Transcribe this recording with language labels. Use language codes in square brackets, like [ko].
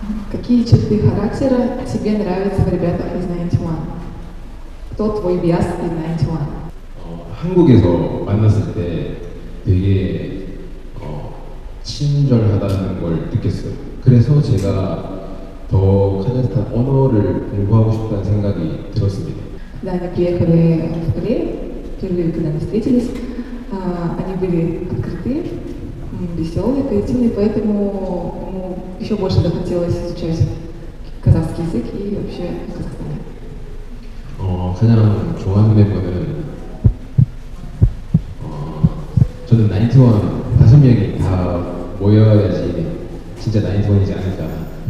[ru] Какие черты характера тебе нравятся в ребятах из 91? Кто твой биас из 91? [ko] 한국에서 만났을 때 되게 친절하다는 걸 느꼈어요. 그래서 제가 더 카자흐스탄 언어를 공부하고 싶다는 생각이 들었습니다. [ru] Когда они приехали в Корею, впервые, когда они встретились, они были открытые, веселые, позитивные, поэтому ему еще больше захотелось изучать казахский язык и вообще Казахстан. [ko] 가장 좋아하는 멤버는 저는 91 5명이 다 모여야지 진짜 91이지 않을까.